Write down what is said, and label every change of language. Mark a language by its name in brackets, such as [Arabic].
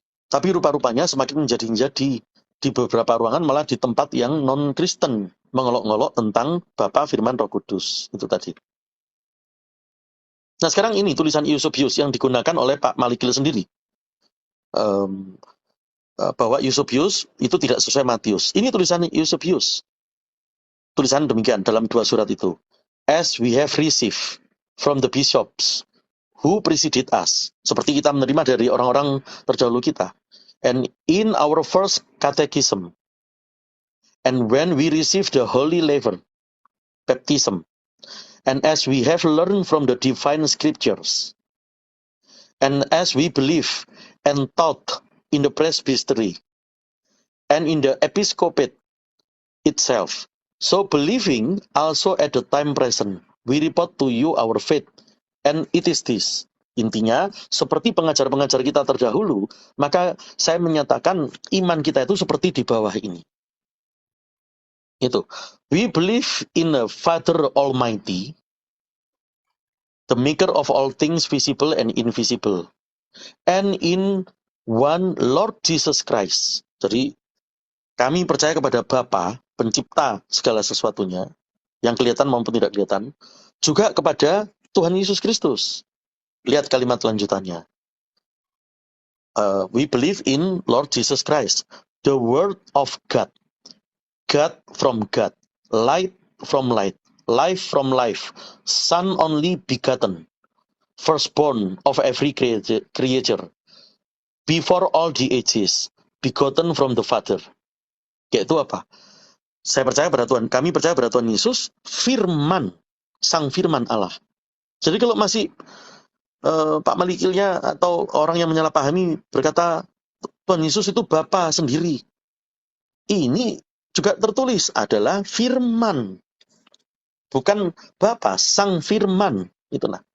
[Indonesian] Tapi rupa-rupanya semakin menjadi-jadi di beberapa ruangan malah di tempat yang non-Kristen mengolok-ngolok tentang Bapa, Firman, Roh Kudus. Itu tadi. Nah sekarang ini tulisan Eusebius yang digunakan oleh Pak Malikil sendiri. Bahwa Eusebius itu tidak sesuai Matius. Ini tulisan Eusebius. Tulisan demikian dalam 2 surat itu. [English] As we have received from the bishops who preceded us. [Indonesian] Seperti kita menerima dari orang-orang terdahulu kita. [English] And in our first catechism. And when we received the holy laver, baptism. And as we have learned from the divine scriptures. And as we believe and taught in the presbytery. And in the episcopate itself. So believing also at the time present, we report to you our faith, and it is this. [Indonesian] Intinya, seperti pengajar-pengajar kita terdahulu, maka saya menyatakan iman kita itu seperti di bawah ini. Itu. [English] We believe in a Father Almighty, the maker of all things visible and invisible, and in one Lord Jesus Christ. [Indonesian] Jadi, kami percaya kepada Bapa, pencipta segala sesuatunya, yang kelihatan maupun tidak kelihatan, juga kepada Tuhan Yesus Kristus. Lihat kalimat lanjutannya. [English] We believe in Lord Jesus Christ, the Word of God, God from God, light from light, life from life, Son only begotten, firstborn of every creature, before all the ages, begotten from the Father. [Indonesian] Yaitu apa? Saya percaya pada Tuhan, kami percaya pada Tuhan Yesus, Firman, Sang Firman Allah. Jadi kalau masih Pak Malikilnya atau orang yang menyalahpahami berkata Tuhan Yesus itu Bapa sendiri, ini juga tertulis adalah Firman, bukan Bapa, Sang Firman. Itulah.